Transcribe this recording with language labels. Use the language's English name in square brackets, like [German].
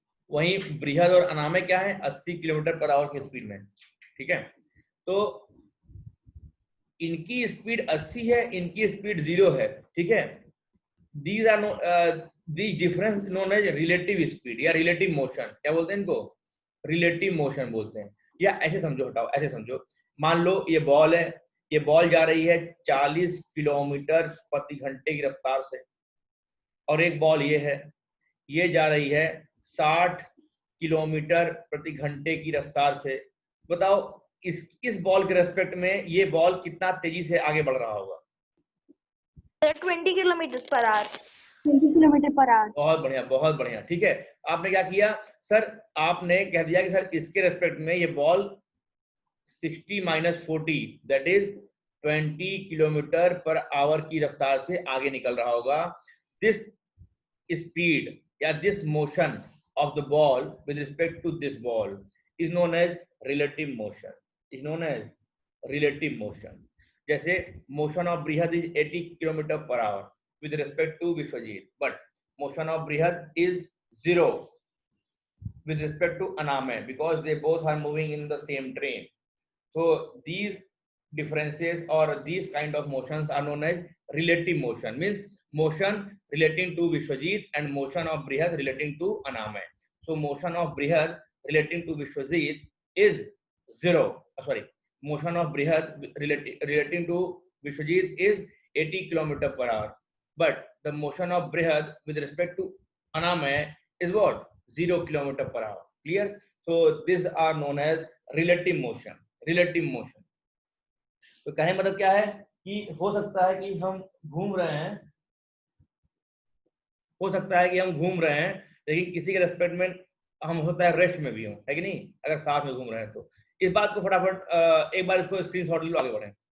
[Hindi] वहीं बृहद और अनामे क्या है? 80 किलोमीटर पर आवर की स्पीड में, ठीक है। तो इनकी स्पीड 80 है, इनकी स्पीड 0 है, ठीक है। [English] these are these difference known as relative speed या relative motion, [Hindi] क्या बोलते हैं इनको? relative motion बोलते हैं। या ऐसे समझो, हटाओ ऐसे समझो, मान लो ये बॉल है, ये बॉल जा रही है 40 किलोमीटर प्रति घंटे की रफ्तार से, और एक बॉल ये जा रही है 60 किलोमीटर प्रति घंटे की रफ्तार से। बताओ इस बॉल के रेस्पेक्ट में ये बॉल कितना तेजी से आगे बढ़ रहा होगा? 20 kilometre per hour. 20 kilometre per hour. बहुत बढ़िया, बहुत बढ़िया, ठीक है। आपने क्या किया सर? आपने कह दिया कि सर इसके रेस्पेक्ट में ये ball 60 - 40 that is 20 kilometre per hour की रफ्तार से आगे निकल रहा होगा। [English] This speed या this motion of the ball with respect to this ball is known as relative motion, is known as relative motion. जैसे motion of Brihad is 80 kilometre per hour with respect to Vishwajit, but motion of Brihad is 0 with respect to Aname because they both are moving in the same train. So these differences or these kind of motions are known as relative motion, means motion relating to Vishwajit and motion of Brihad relating to Aname. So motion of Brihad relating to Vishwajit is 0. Sorry, motion of Brihad relating to Vishwajit is 80 kilometer per hour. But the motion of Brihad with respect to Aname is what? 0 kilometer per hour. Clear? So these are known as relative motion. Relative motion. [Hindi] तो कहने मतलब क्या है कि हो सकता है कि हम घूम रहे हैं, हो सकता है कि हम घूम रहे हैं लेकिन किसी के रेस्पेक्ट में हम हो सकता है रेस्ट में भी हो, है कि नहीं? अगर साथ में घूम रहे हैं तो इस बात को फटाफट एक बार इसको स्क्रीनशॉट ले लो, आगे बढ़ें।